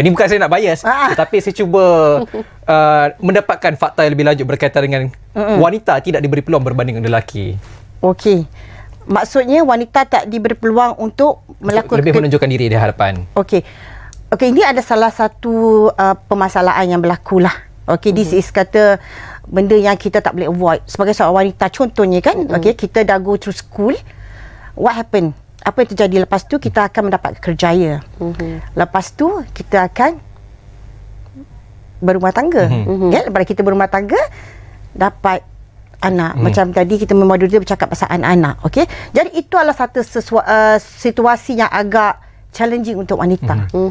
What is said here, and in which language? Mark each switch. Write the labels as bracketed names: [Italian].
[Malay] Ni bukan saya nak bias, tetapi saya cuba mendapatkan fakta yang lebih lanjut berkaitan dengan wanita tidak diberi peluang berbanding dengan lelaki. Okey. Maksudnya wanita tak diberi peluang untuk melakukan lebih menunjukkan diri di hadapan. Okey, ini ada salah satu permasalahan yang berlaku lah. Okey, [English] this is [Malay] kata benda yang kita tak boleh avoid sebagai seorang wanita. Contohnya kan, okey, kita dah [English] go through school. What happen? [Malay] Apa yang terjadi lepas tu? Kita akan mendapat kerjaya. Lepas tu kita akan berumah tangga. Lepas kita berumah tangga, dapat anak. Macam tadi kita memang dulu bercakap pasal anak-anak. Okey, jadi itu adalah satu situasi yang agak challenging untuk wanita.